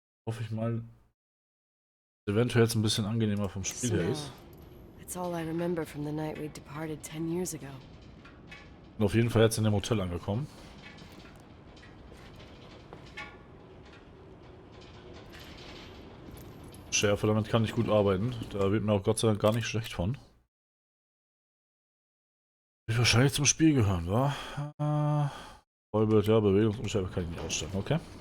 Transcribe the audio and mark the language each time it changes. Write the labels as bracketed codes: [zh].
[de] Hoffe ich mal, eventuell jetzt ein bisschen angenehmer vom Spiel her ist. [en] It's all I remember from the night we departed 10 years ago. [de] Bin auf jeden Fall jetzt in dem Hotel angekommen. Schärfe, damit kann ich gut arbeiten. Da wird mir auch Gott sei Dank gar nicht schlecht von. Wird wahrscheinlich zum Spiel gehören, wa? Vollbild, ja, Bewegungsunschärfe kann ich nicht ausstellen, okay.